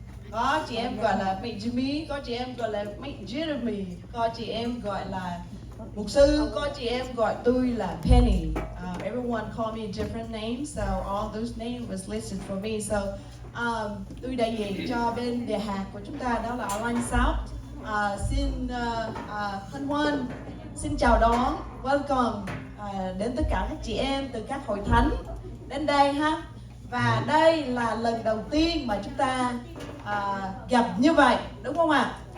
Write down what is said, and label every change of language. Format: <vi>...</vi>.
<vi>Có chị em gọi là mẹ Jimmy, có chị em gọi là mẹ Jeremy, có chị em gọi là mục sư, có chị em gọi tôi là Penny.</vi> <en>Everyone call me different names, so all those names was listed for me.</en> <vi>So tôi đại diện cho bên đề hạt của chúng ta đó là Online South. Xin hân hoan, xin chào đón, welcome đến tất cả các chị em từ các hội thánh đến đây ha. Và đây là lần đầu tiên mà chúng ta gặp như vậy, đúng không ạ?</vi>